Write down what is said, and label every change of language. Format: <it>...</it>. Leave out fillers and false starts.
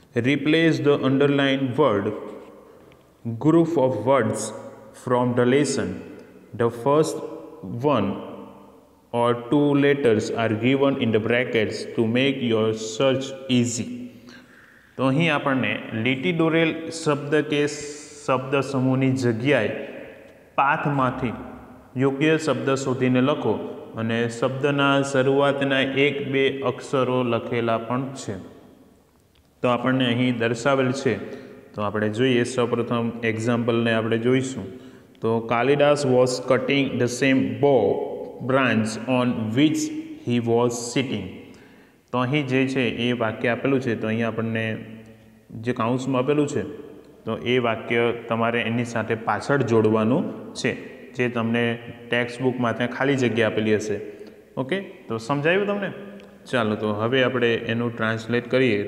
<en>Replace the underlined word group of words from the lesson. The first one or two letters are given in the brackets to make your search easy.</en> <gu>તો અહીં આપણને લીટી દોરેલ શબ્દ કે શબ્દ સમૂહની જગ્યાએ પાથમાંથી યોગ્ય શબ્દ શોધીને લખો અને શબ્દના શરૂઆતના 1-2 અક્ષરો લખેલા પણ છે. તો આપણને અહીં દર્શાવેલ છે. તો આપણે જોઈએ, સૌપ્રથમ એક્ઝામ્પલને આપણે જોઈશું.</gu> <en>તો Kalidas was cutting the same bow branch on which he was sitting.</en> <gu>તો અહીં જે છે એ વાક્ય આપેલું છે. તો અહીં આપણને જે કાઉન્સમાં આપેલું છે તો એ વાક્ય તમારે એની સાથે પાછળ જોડવાનું છે, જે તમને ટેક્સ્ટ બુકમાં ત્યાં ખાલી જગ્યા આપેલી હશે. ઓકે, તો સમજાયું તમને? ચાલો, તો હવે આપણે એનું ટ્રાન્સલેટ કરીએ.</gu>